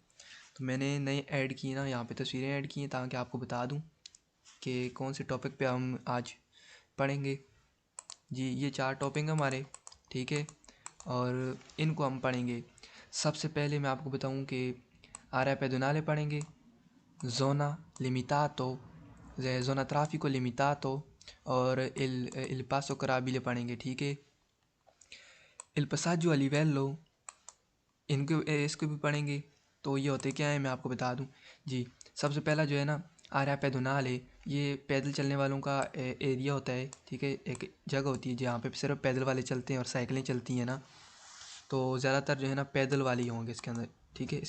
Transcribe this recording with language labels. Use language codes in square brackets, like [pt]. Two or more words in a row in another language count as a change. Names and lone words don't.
[hi] तो मैंने नए ऐड किए ना, यहाँ पे तस्वीरें ऐड की हैं ताकि आपको बता दूँ कि कौन से टॉपिक पे हम आज पढ़ेंगे। जी, ये 4 टॉपिक हमारे, ठीक है, और इनको हम पढ़ेंगे। सबसे पहले मैं आपको बताऊं कि [it] area pedonale [hi] पढ़ेंगे, [it] zona limitato, zona traffico limitato [hi] और [it] il passo carabile [hi] पढ़ेंगे, ठीक है। [it] il passaggio a livello, [hi] इनको इसको भी पढ़ेंगे। तो ये होते क्या है मैं आपको बता दूं। जी, सबसे पहला जो है ना, [it] area pedonale, [hi] ये पैदल चलने वालों का एरिया होता है, ठीक है। एक जगह होती है जहाँ पे सिर्फ पैदल वाले चलते हैं और साइकिलें चलती हैं ना। तो ज़्यादातर जो है ना पैदल वाले ही होंगे इसके अंदर, ठीक है।